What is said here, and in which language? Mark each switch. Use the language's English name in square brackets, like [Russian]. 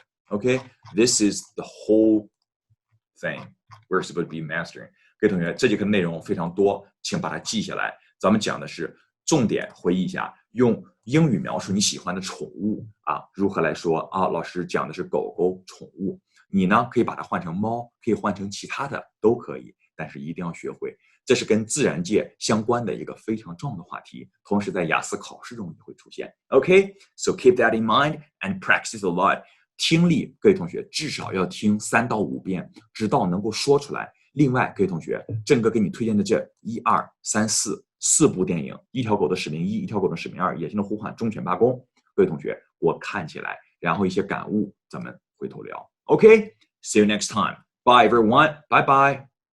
[English] Okay, this is the whole thing we're supposed to be mastering. [Chinese] 各位同学，这节课内容非常多，请把它记下来。咱们讲的是重点回忆一下，用英语描述你喜欢的宠物啊，如何来说啊？老师讲的是狗狗宠物，你呢可以把它换成猫，可以换成其他的都可以，但是一定要学会，这是跟自然界相关的一个非常重要的话题，同时在雅思考试中也会出现。 [English] OK, so keep that in mind and practice a lot. [Chinese] 听力，各位同学至少要听3到5遍，直到能够说出来。另外，各位同学，郑哥给你推荐的这1、2、3、4部电影，一条狗的使命1，一条狗的使命2，野性的呼唤，忠犬八公。各位同学，我看起来，然后一些感悟，咱们回头聊。 [English] OK, see you next time. Bye everyone. Bye bye.